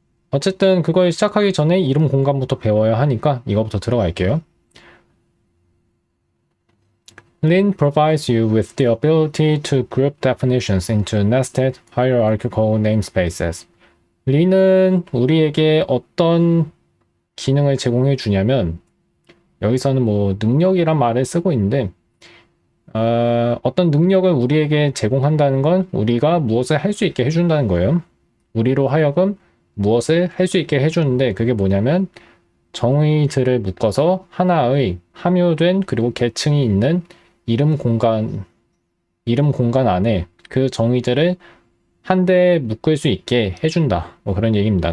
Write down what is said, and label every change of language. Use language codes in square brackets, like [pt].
[ko] 어쨌든 그걸 시작하기 전에 이름 공간부터 배워야 하니까 이거부터 들어갈게요. [en] Lean provides you with the ability to group definitions into nested hierarchical namespaces. [ko] Lean은 우리에게 어떤 기능을 제공해 주냐면, 여기서는 뭐 능력이란 말을 쓰고 있는데, 어떤 능력을 우리에게 제공한다는 건 우리가 무엇을 할 수 있게 해준다는 거예요. 우리로 하여금 무엇을 할 수 있게 해주는데, 그게 뭐냐면 정의들을 묶어서 하나의 함유된 그리고 계층이 있는 이름 공간 안에 그 정의들을 한데 묶을 수 있게 해준다. 뭐 그런 얘기입니다.